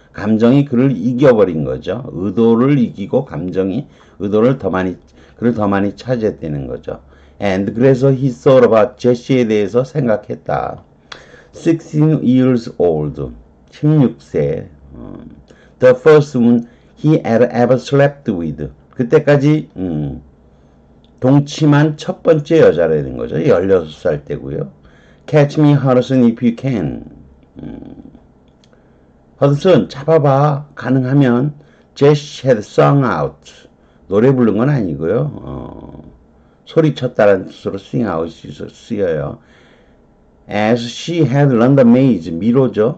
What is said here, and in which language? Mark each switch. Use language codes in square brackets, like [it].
[ko] 감정이 그를 이겨버린 거죠. 의도를 이기고 감정이 의도를 그를 더 많이 차지했다는 거죠. And 그래서 [en] he thought about [ko] 제시에 대해서 생각했다. [en] 16 years old, [ko] 16세. [en] The first woman he had ever slept with. [ko] 그때까지 동침한 첫 번째 여자라는 거죠. 16살 때고요. [en] Catch me, Hudson, if you can. [ko] 허드슨, 잡아봐. 가능하면. [en] Jess had sung out. [ko] 노래 부른 건 아니고요. 소리쳤다는 뜻으로 sing out이 쓰여요. [en] As she had learned the maze, [ko] 미로죠.